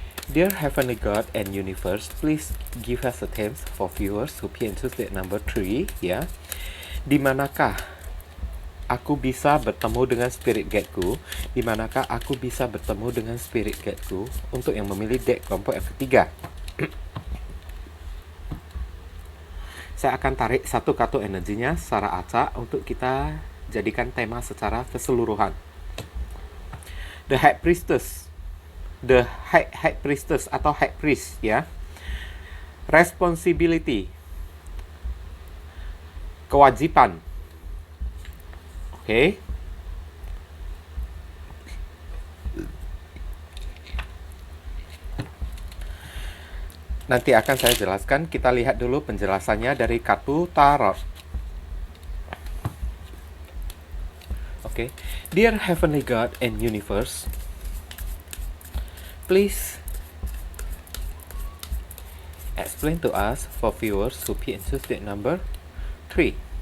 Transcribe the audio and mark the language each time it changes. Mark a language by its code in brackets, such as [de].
[en] Dear Heavenly God and Universe, please give us a chance for viewers who pay into the number 3 ya. [id] Di manakah aku bisa bertemu dengan spirit guide-ku? Di manakah aku bisa bertemu dengan spirit guide-ku? Untuk yang memilih deck kelompok yang ketiga. Saya akan tarik satu kartu energinya secara acak untuk kita jadikan tema secara keseluruhan. The High Priestess. The High Priestess atau High Priest ya. Responsibility. Kewajiban. Oke. Nanti akan saya jelaskan. Kita lihat dulu penjelasannya dari kartu tarot. Oke. [en] Dear Heavenly God and Universe, please explain to us for viewers who pay into the number 3.